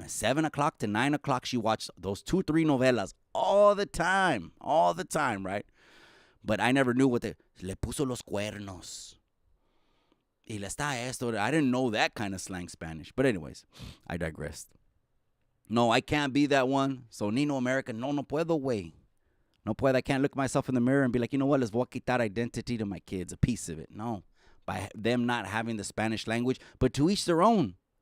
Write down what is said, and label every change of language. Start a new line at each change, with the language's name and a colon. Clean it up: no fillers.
English: At 7 o'clock to 9 o'clock, she watched those 2-3 novelas all the time, right?
Spanish: But I never knew what le puso los cuernos. Y le está esto.
English: I didn't know that kind of slang Spanish. But anyways, I digressed. No, I can't be that one.
Spanish: So Nino American, no puedo, güey.
English: No puedo. I can't look myself in the mirror and be like, you know what, les voy a quitar identity to my kids, a piece of it. No. By them not having the Spanish language, but to each their own.